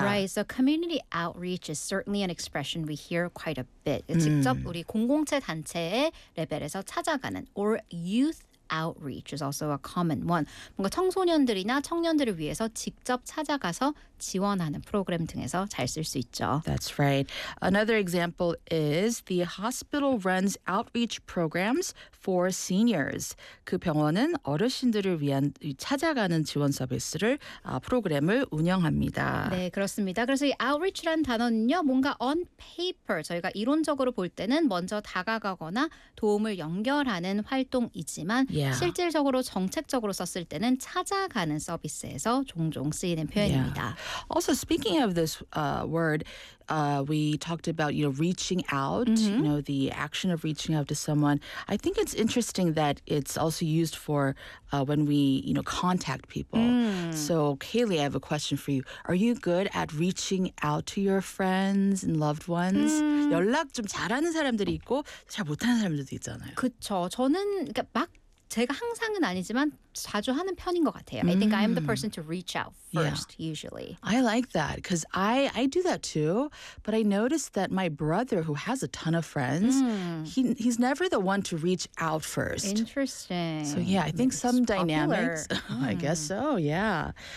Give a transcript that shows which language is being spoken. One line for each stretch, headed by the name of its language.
English: Right, so community outreach is certainly an expression we hear quite a bit.
Korean: 직접 우리 공공체 단체의 레벨에서 찾아가는
English: or youth outreach is also a common one.
Korean: 뭔가 청소년들이나 청년들을 위해서 직접 찾아가서 지원하는 프로그램 등에서 잘 쓸 수 있죠.
English: That's right. Another example is the hospital runs outreach programs for seniors.
Korean: 그 병원은 어르신들을 위한 찾아가는 지원 서비스를 프로그램을 운영합니다. 네, 그렇습니다. 그래서 이 outreach라는 단어는요. 뭔가
English: on paper
Korean: 저희가 이론적으로 볼 때는 먼저 다가가거나 도움을 연결하는 활동이지만
English: Yeah.
Korean: 실질적으로 정책적으로 썼을 때는 찾아가는 서비스에서 종종 쓰이는 표현입니다.
English: Yeah. Also, speaking of this word, we talked about reaching out, you know, the action of reaching out to someone. I think it's interesting that it's also used for when we, contact people. So, Kaylee, I have a question for you. Are you good at reaching out to your friends and loved ones?
Korean: 연락 좀 잘하는 사람들이 있고 잘 못하는 사람들도 있잖아요. 그렇죠. 저는 그러니까 막 제가 항상은 아니지만 자주 하는 편인 것 같아요.
English: I think I'm the person to reach out first, usually. I like that because I do that too. But I noticed that my brother, who has a ton of friends, he's never the one to reach out first. Interesting. So yeah, I think some dynamics. I guess so, yeah.